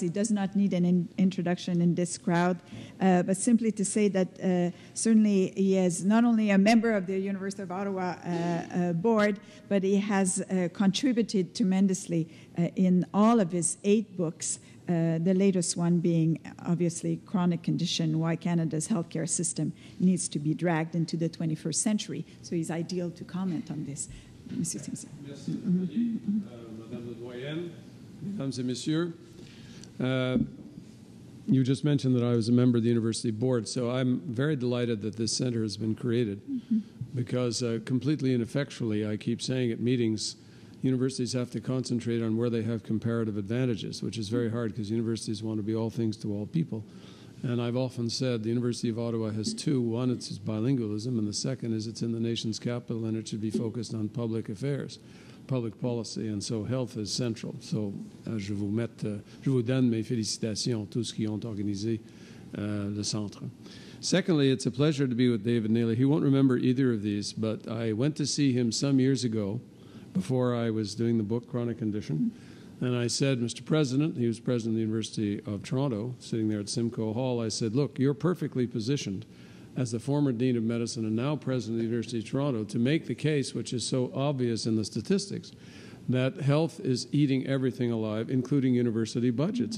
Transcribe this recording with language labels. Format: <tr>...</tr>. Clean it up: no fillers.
<en>He does not need an introduction in this crowd, but simply to say that certainly he is not only a member of the University of Ottawa board, but he has contributed tremendously in all of his 8 books, the latest one being obviously Chronic Condition, Why Canada's Healthcare System Needs to be Dragged into the 21st Century. So he's ideal to comment on this.</en> <fr>Monsieur Simpson. Merci, Madame la Doyenne, Mesdames et Messieurs.</fr> <en>You just mentioned that I was a member of the university board, so I'm very delighted that this center has been created, because completely ineffectually, I keep saying at meetings, universities have to concentrate on where they have comparative advantages, which is very hard because universities want to be all things to all people. And I've often said the University of Ottawa has 2. One, it's its bilingualism, and the second is it's in the nation's capital, and it should be focused on public affairs, public policy, and so health is central.</en> <fr>So je vous donne mes félicitations, tous qui ont organisé le centre.</fr> <en>Secondly, it's a pleasure to be with David Naylor. He won't remember either of these, but I went to see him some years ago, before I was doing the book Chronic Condition, And I said, Mr. President, he was president of the University of Toronto, sitting there at Simcoe Hall, I said, look, you're perfectly positioned as the former Dean of Medicine and now President of the University of Toronto to make the case, which is so obvious in the statistics, that health is eating everything alive, including university budgets.</en>